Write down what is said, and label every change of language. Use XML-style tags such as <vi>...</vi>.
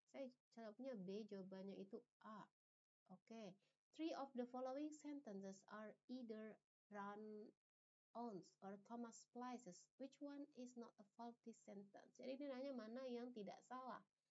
<id>Saya jawabnya B, jawabannya itu A. Oke.</id> <en>3 of the following sentences are either run-ons or comma splices. Which one is not a faulty sentence?</en> <id>Jadi ini nanya mana yang tidak salah.</id>